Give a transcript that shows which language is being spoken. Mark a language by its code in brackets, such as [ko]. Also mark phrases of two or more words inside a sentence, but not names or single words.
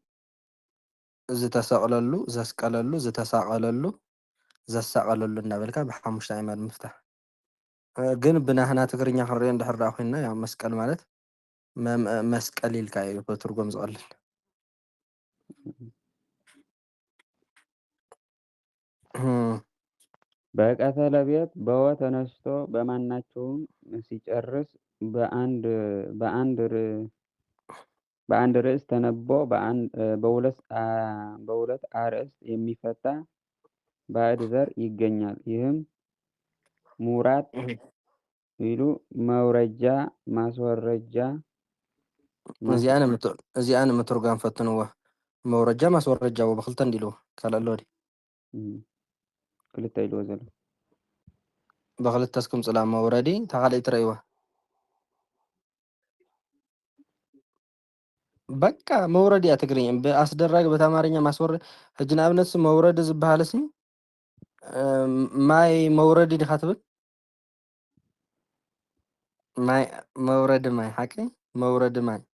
[ti] ዝተሰቕለሉ ዘስቀለሉ ዝተሳቐለሉ ዘሳቐለሉ እናበልካ ብሓሙሽተ ኣዕማድ ምፍታሕ ግን ብናህና ትግርኛ ክንሪኦ እንድሕር ዳ ኮይና ያው መስቀል ማለት መስቀል ኢልካ እዩ ብትርጉም ዝቐልል [am] በቀተለ ቤት በወ ተነስቶ በማናቸውም ሲጨርስ በአንድ ርዕስ ተነቦ በሁለት አርዕስት የሚፈታ ባዕድ ዘር ይገኛል። ይህም ሙራድ ይሉ መውረጃ ማስወረጃ [ti] እዚኣነ ምትርጓም ፈትንዎ [am] መውረጃ ማስወረጃ [ti] ብክልተ እንዲልዎ ካልእ ኣሎ ዲ ክልተ ኢልዎ ዘሎ ብክልተ ስክምፅላ መውረዲ ተኻሊእ ትረእይዋ በቃ መውረድ እያ ትግርኛ ብኣስደራጊ በተማርኛ ማስወረድ ሕጂ ንኣብነት መውረዲ ዝበሃል ሲ ማይ መውረዲ ዲኻ ትብል ማይ መውረዲ ማይ ሓቂ መውረዲ ማይ